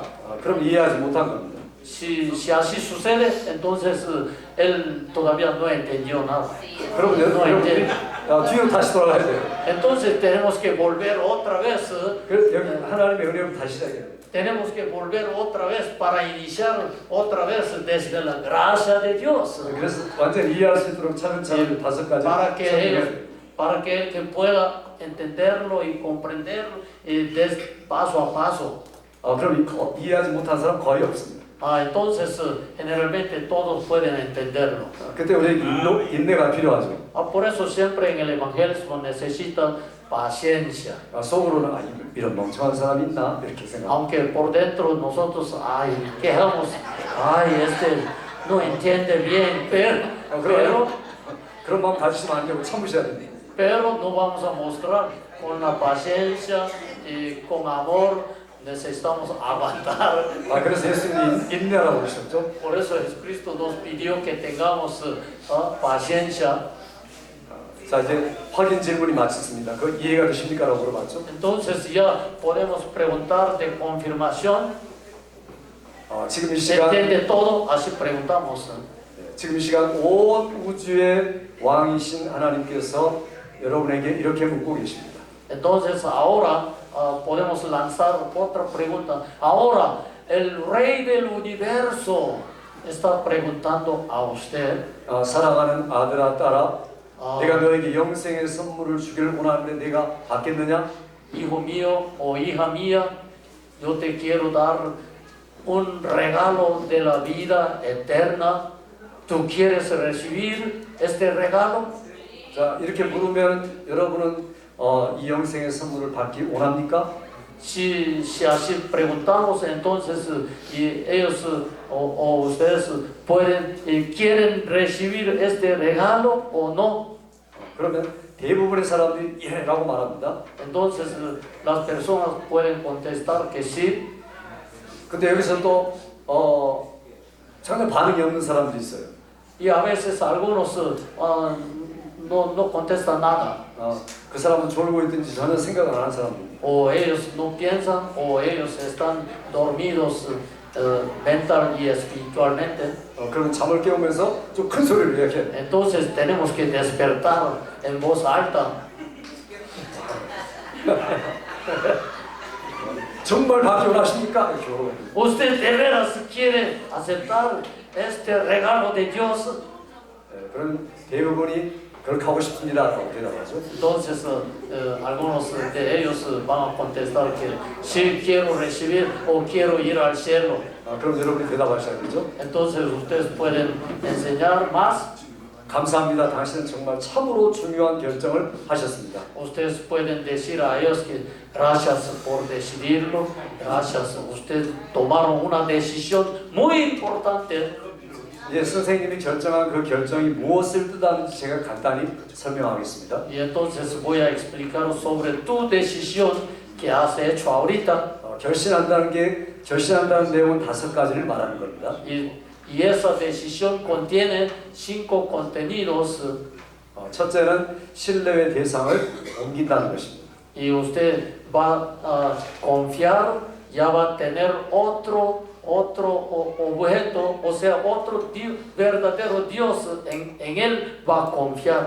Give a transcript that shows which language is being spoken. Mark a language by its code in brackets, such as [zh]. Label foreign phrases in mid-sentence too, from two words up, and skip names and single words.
[ko] 그럼 이해하지 못한 겁니다. [es] Si así sucede, entonces él todavía no entendió nada. [ko] 그럼 여러분이 뒤로 다시 돌아가야 돼요. [es] Entonces tenemos que volver otra vez. [ko] 그래서 여기 하나님의 은혜로 다시 시작해야 돼요. [es] Tenemos que volver otra vez para iniciar otra vez desde la gracia de Dios. [ko] 그래서 완전 이해할 수 있도록 차근차근 다섯 가지 [es] para que él que pueda entenderlo y comprenderlo paso a paso. [ko] 그럼 이해하지 못한 사람 거의 없습니다. [es] Entonces generalmente todos pueden entenderlo. [ko] 그때 우리 인내가 필요하죠. [es] Por eso siempre en el evangelismo necesita paciencia. [ko] 속으로는 이런 멍청한 사람이 있나 이렇게 생각. [es] Aunque por dentro nosotros quejamos, este no entiende bien, pero [ko] 그런 마음 가지시면 안 되고 참으셔야 됩니다. [es] Pero no vamos a mostrar con la paciencia y con amor necesitamos aguantar. [ko] 그래서 예수님이 인내라고 그러셨죠. [es] Por eso Jesucristo nos pidió que tengamos paciencia. [ko] 자, 이제 확인 질문이 마쳤습니다. 그 이해가 되십니까? 라고 물어봤죠. [es] Entonces ya podemos preguntar de confirmación. [ko] 지금 이 [es] ¿Se [ko] 시간 [es] entiende todo? Así preguntamos. [ko] 지금 이 시간 온 우주의 왕이신 하나님께서 여러분에게 이렇게 묻고 계십니다. [es] Entonces ahora podemos lanzar otra pregunta. Ahora el Rey del universo está preguntando a usted. [ko] 사랑하는 아들아 딸아, 아. 내가 너에게 영생의 선물을 주기를 원하는데 내가 받겠느냐? [es] Hijo mío o hija mía, yo te quiero dar un regalo de la vida eterna. ¿Tú quieres recibir este regalo? [ko] 자, 이렇게 물으면 여러분은 이 영생의 선물을 받기 원합니까? [es] Si así preguntamos, entonces y ellos o ustedes pueden quieren recibir este regalo o no. [ko] 그러면 대부분의 사람들이 예라고 말합니다. [es] Entonces las personas pueden contestar que sí. [ko] 근데 여기서 또 전혀 반응이 없는 사람도 있어요. [es] Y a veces algunos no contestan nada. [ko] 그 사람은 졸고 있든지 전혀 생각을 안 하는 사람입니다. [es] O ellos no piensan o ellos están dormidos mental y espiritualmente. [ko] 그러면 잠을 깨우면서 좀 큰 소리로 이야기해. [es] Entonces tenemos que despertar en voz alta. [ko] 정말 받기 원하십니까? 이렇게 물어봐요. [es] ¿Usted de veras quiere aceptar este regalo de Dios? [ko] 그런 대부분이 그렇게 하고 싶습니다라고 대답하죠. [es] Entonces algunos de ellos van a contestar que sí quiero recibir o quiero ir al cielo. [ko] 그럼 여러분이 대답하셔야겠죠. Entonces ustedes pueden enseñar más. 감사합니다. 당신은 정말 참으로 중요한 결정을 하셨습니다. [es] Ustedes pueden decir a ellos que gracias por decidirlo, gracias, ustedes tomaron una decisión muy importante. [ko] 이제 선생님이 결정한 그 결정이 무엇을 뜻하는지 제가 간단히 설명하겠습니다. [es] Y entonces voy a explicar sobre tu decisión que has hecho ahorita. [ko] 결심한다는 내용은 5가지를 말하는 겁니다. [es] Y esa decisión contiene 5 contenidos. [ko] 첫째는 신뢰의 대상을 옮긴다는 것입니다. [es] Y usted va a confiar, ya va a tener otro objeto, o sea, otro verdadero Dios, en él va a confiar.